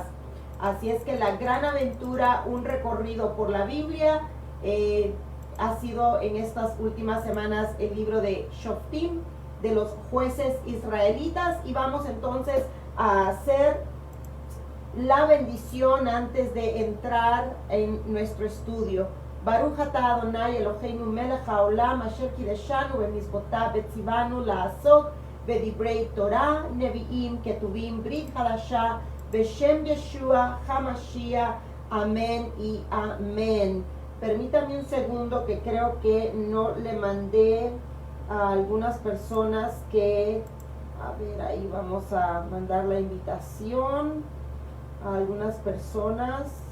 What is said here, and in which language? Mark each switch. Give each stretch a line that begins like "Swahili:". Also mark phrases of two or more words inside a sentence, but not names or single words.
Spanish: Así es que La Gran Aventura, un recorrido por la Biblia, ha sido en estas últimas semanas el libro de Shoftim, de los jueces israelitas. Y vamos entonces a hacer la bendición antes de entrar en nuestro estudio.
Hebrew: ברוך אתה אדוני אלוהינו מלך העולם אשר קידשנו במצוותיו וציוונו לעשות בדברי תורה נביאים כתובים ברית חדשה בשם ישוע המשיח.
Spanish: Amén y amén. Permítame un segundo que creo que no le mandé a algunas personas que, a ver, ahí vamos a mandar la invitación a algunas personas.